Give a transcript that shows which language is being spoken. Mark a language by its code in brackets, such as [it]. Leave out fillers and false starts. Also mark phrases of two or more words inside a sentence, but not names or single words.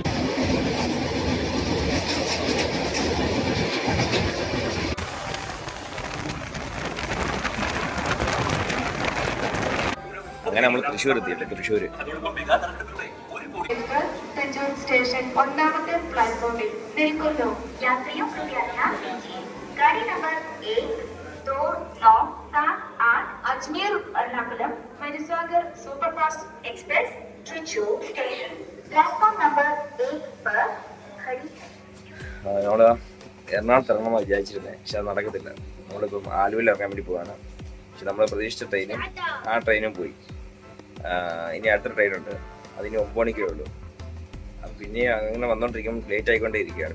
[ml] അങ്ങനെ നമ്മൾ തൃശ്ശൂർ എത്തിയില്ലേ. തൃശ്ശൂർ സെഞ്ചൂർ സ്റ്റേഷൻ 1ാമത്തെ പ്ലാറ്റ്ഫോമിൽ നിൽക്കുന്നു. [hi] യാത്രിयों कृपया ध्यान दीजिए. गाड़ी नंबर 12978 अजमेर एर्नाकुलम मरीसागर सुपरफास्ट एक्सप्रेस त्रिचूर स्टेशन प्लेटफॉर्म नंबर 1 पर खड़ी है. [ml] നമ്മള് എറണാകുളത്ത് ഇറങ്ങണമെന്ന് വിചാരിച്ചിരുന്നത്. പക്ഷെ അത് നടക്കത്തില്ല. നമ്മളിപ്പം ആലുവയിൽ ഇറങ്ങാൻ വേണ്ടി പോവാണ്. പക്ഷെ നമ്മൾ പ്രതീക്ഷിച്ച ട്രെയിനും ആ ട്രെയിനും പോയി. ഇനി അടുത്ത ട്രെയിനുണ്ട്. അതിന് 9 മണിക്കേ ഉള്ളൂ. അപ്പം പിന്നെ അങ്ങനെ വന്നുകൊണ്ടിരിക്കുമ്പോൾ ലേറ്റ് ആയിക്കൊണ്ടേ ഇരിക്കുകയാണ്.